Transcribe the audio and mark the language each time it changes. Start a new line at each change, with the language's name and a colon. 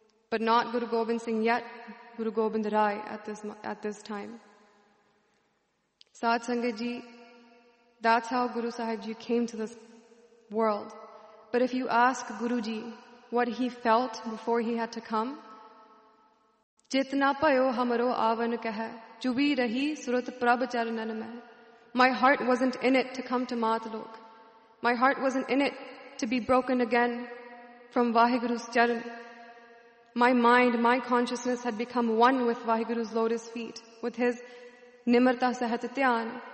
English: But not Guru Gobind Singh yet, Guru Gobind Rai at this time. Saad Sangha Ji, that's how Guru Sahib Ji came to this world. But if you ask Guru Ji what he felt before he had to come,
Punjabi: चेतना पयो हमरो आवन कह chubby रही सुरत प्रभ चरणन में.
English: My heart wasn't in it to come to Matlok. My heart wasn't in it to be broken again from Vaheguru's charan. My mind, my consciousness had become one with Vaheguru's lotus feet, with his Nimrata Sahat Tyan.